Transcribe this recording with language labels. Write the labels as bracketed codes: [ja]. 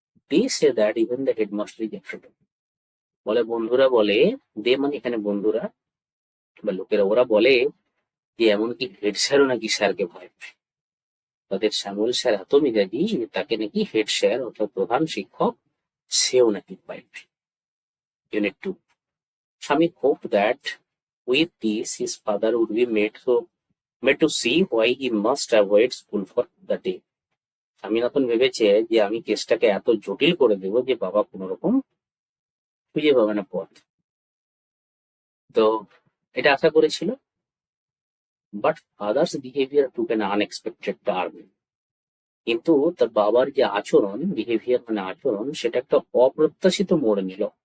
[en] They say that even the headmaster is afraid. [bn] বলে, বন্ধুরা বলে, দে মানে এখানে বন্ধুরা বা লোকেরা, ওরা বলে যে এমনকি হেড স্যারও নাকি স্যারকে ভয় পায়। তাদের শ্যামল স্যার এত মেজাজি যে তাকে নাকি হেড স্যার অর্থাৎ প্রধান শিক্ষক, সেও নাকি ভয় পায়। [en] Unit 2, Swami hope that with this his father would be made to see why he must avoid school for the day. [bn] Swaminathan ভেবেছে যে আমি কেসটাকে এত জটিল করে দেব যে বাবা কোন রকম খুঁজে পাবে না পথ। তো এটা আশা করেছিল। [en] But father's behaviour took an unexpected turn. [bn] কিন্তু তার বাবার যে আচরণ, বিহেভিয়ার মানে আচরণ, সেটা একটা অপ্রত্যাশিত মোড় নিল।